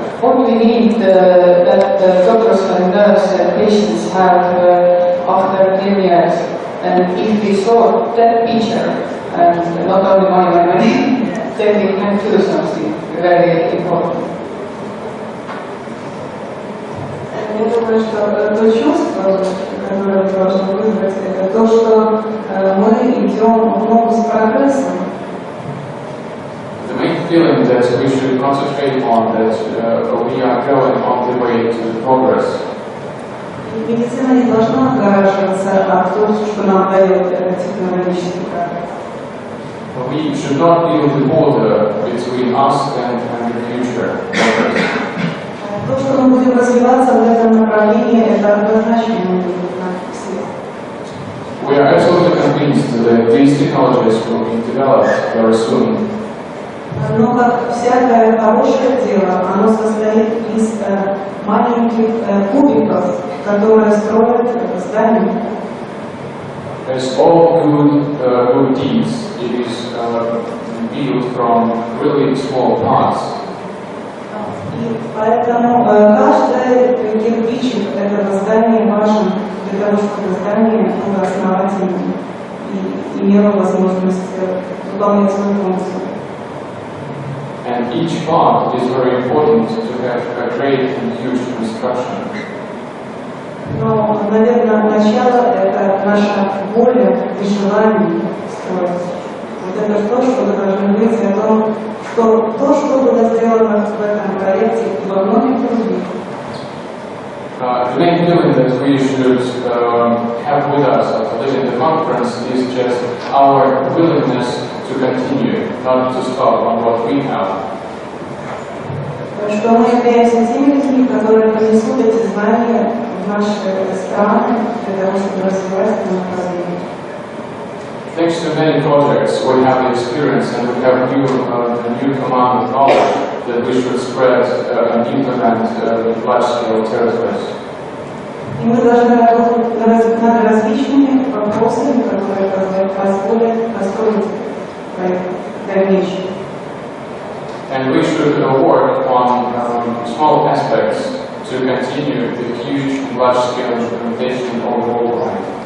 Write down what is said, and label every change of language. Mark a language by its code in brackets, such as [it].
[en] What we need that doctors and nurses and patients have after 10 years. And if we saw that picture, and not only money, then we can do something very important. [ru] Я думаю, что то чувство, которое должно вызвать, это то, что мы идем в ногу с прогрессом. [en] The main feeling that we should concentrate on that we are going on the way to progress. [ru] Медицина не должна отгораживаться от того, что нам дает технологический прогресс. [en] We should not build the border between us and the future. [ru] То, что мы будем развиваться в этом направлении, это однозначно не будет на всех. [en] We are absolutely convinced that these technologies will be developed very soon. [ru] Но как всякое хорошее дело, оно состоит из маленьких кубиков, которые строят здание. [en] As all good deeds, it is built from really small parts. [ru] И поэтому каждый кирпичик этого здания важен для того, чтобы здание было основательным и имело возможность выполнять свою функцию. [en] And each part is very important to have a great and huge construction. [ru] Но, наверное, начало – это наша воля и желание строить. Вот это то, что мы должны быть о том, что то, что было сделано в этом проекте и во многих других. [en] The main feeling that we should have with us at least in the conference is just our willingness to continue, not to stop on what we have. [ru] Что мы являемся теми людьми, которые принесут эти знания в наши страны для того, чтобы развивать это направление. [en] Thanks to many projects, we have the experience and we have a new command of knowledge that we should spread and implement large-scale territories. [ru] И мы должны работать над различными вопросами, которые позволят построить дальнейшее. [en] And we should work on small aspects to continue the huge large-scale implementation of the whole line.